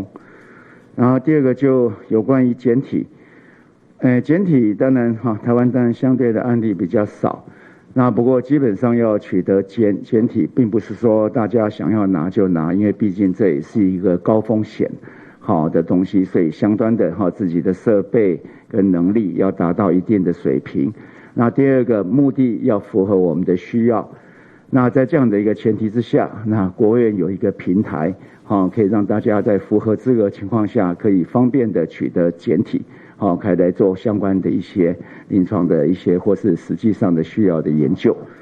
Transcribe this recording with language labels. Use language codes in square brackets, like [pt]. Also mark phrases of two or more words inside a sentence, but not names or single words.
[zh] 然後第二個就有關於檢體，檢體當然台灣當然相對的案例比較少，那不過基本上要取得檢體，並不是說大家想要拿就拿，因為畢竟這也是一個高風險的東西，所以相當的自己的設備跟能力要達到一定的水平。那第二個目的要符合我們的需要，那在這樣的一個前提之下，那國務院有一個平台可以讓大家在符合資格情況下，可以方便的取得檢體，可以來做相關的一些臨床的一些或是實際上的需要的研究。